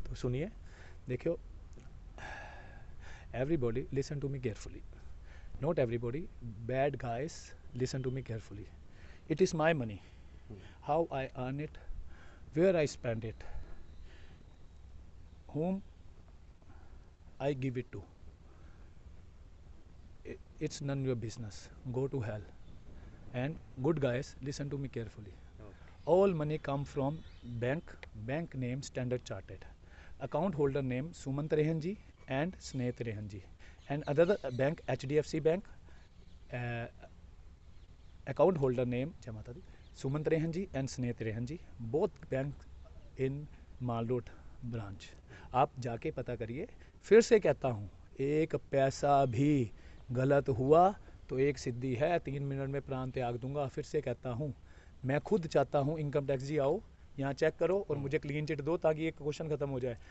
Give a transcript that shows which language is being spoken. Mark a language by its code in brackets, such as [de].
[hi] तो सुनिए, देखियो, [en] Everybody listen to me carefully, not everybody, bad guys listen to me carefully. It is my money, how I earn it, where I spend it, whom I give it to. It's none of your business. Go to hell. And good guys, listen to me carefully. All money come from bank name Standard Chartered. Account holder name Sumant Rehan ji and Snehat Rehan ji. And other bank HDFC Bank. Account holder name Jamata di Sumant Rehan ji and Snehat Rehan ji. Both bank in Mall Road branch. [hi] आप जाके पता करिए। फिर से कहता हूँ, एक पैसा भी गलत हुआ तो एक सिद्धि है, 3 मिनट में प्राण त्याग दूंगा। फिर से कहता हूँ, मैं खुद चाहता हूँ इनकम टैक्स जी आओ, यहाँ चेक करो और मुझे क्लीन चिट दो, ताकि एक क्वेश्चन खत्म हो जाए।